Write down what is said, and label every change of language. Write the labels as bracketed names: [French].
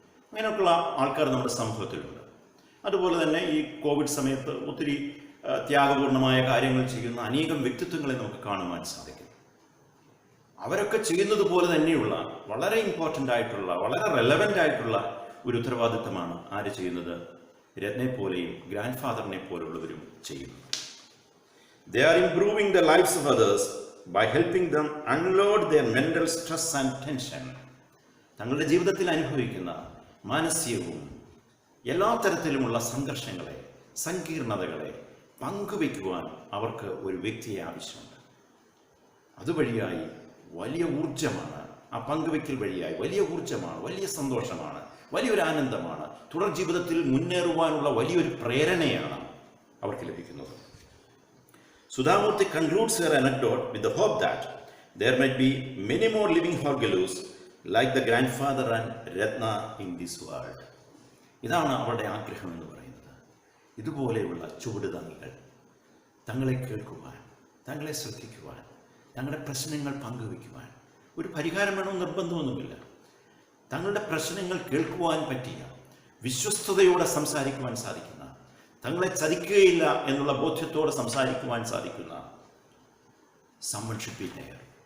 [Malayalam] അങ്ങനെയൊക്കെയുള്ള ആൾക്കാർ നമ്മുടെ സമൂഹത്തിലുണ്ട്. അതുപോലെ തന്നെ ഈ കോവിഡ് സമയത്ത് ഒത്തിരി ത്യാഗപൂർണമായ കാര്യങ്ങൾ ചെയ്യുന്ന അനേകം വ്യക്തിത്വങ്ങളെ നമുക്ക് കാണുവാൻ സാധിക്കും. അവരൊക്കെ ചെയ്യുന്നത് പോലെ തന്നെയുള്ള വളരെ ഇമ്പോർട്ടൻ്റ് ആയിട്ടുള്ള, വളരെ റെലവൻ്റ് ആയിട്ടുള്ള ഒരു ഉത്തരവാദിത്തമാണ് ആര് ചെയ്യുന്നത്? രത്നെ പോലെയും ഗ്രാൻഡ് ഫാദറിനെ പോലുള്ളവരും ചെയ്യുന്നത്. [English] They are improving the lives of others by helping them unload their mental stress and tension. [Malayalam] തങ്ങളുടെ ജീവിതത്തിൽ അനുഭവിക്കുന്ന മാനസികവും എല്ലാ തരത്തിലുമുള്ള സംഘർഷങ്ങളെ, സങ്കീർണതകളെ പങ്കുവയ്ക്കുവാൻ അവർക്ക് ഒരു വ്യക്തിയെ ആവശ്യമുണ്ട്. അതുവഴിയായി വലിയ ഊർജമാണ്, ആ പങ്കുവയ്ക്കൽ വഴിയായി വലിയ ഊർജമാണ്, വലിയ സന്തോഷമാണ്, വലിയൊരു ആനന്ദമാണ്, തുടർ ജീവിതത്തിൽ മുന്നേറുവാനുള്ള വലിയൊരു പ്രേരണയാണ് അവർക്ക് ലഭിക്കുന്നത്. [English] Sudhamurti concludes her anecdote with the hope that there might be many more living Horgelus like the grandfather and Ratna in this world. [Malayalam] ഇതാണ് അവളുടെ ആഗ്രഹം എന്ന് പറയുന്നത്. ഇതുപോലെയുള്ള ചുവടുതാങ്ങികൾ തങ്ങളെ കേൾക്കുവാൻ, തങ്ങളെ ശ്രദ്ധിക്കുവാൻ, തങ്ങളുടെ പ്രശ്നങ്ങൾ പങ്കുവയ്ക്കുവാൻ, ഒരു പരിഹാരം വേണമെന്ന് നിർബന്ധമൊന്നുമില്ല. തങ്ങളുടെ പ്രശ്നങ്ങൾ കേൾക്കുവാൻ പറ്റിയ, വിശ്വസ്തയോടെ സംസാരിക്കുവാൻ സാധിക്കുന്ന, തങ്ങളെ ചതിക്കുകയില്ല എന്നുള്ള ബോധ്യത്തോടെ സംസാരിക്കുവാൻ സാധിക്കുന്ന [English] someone should be there.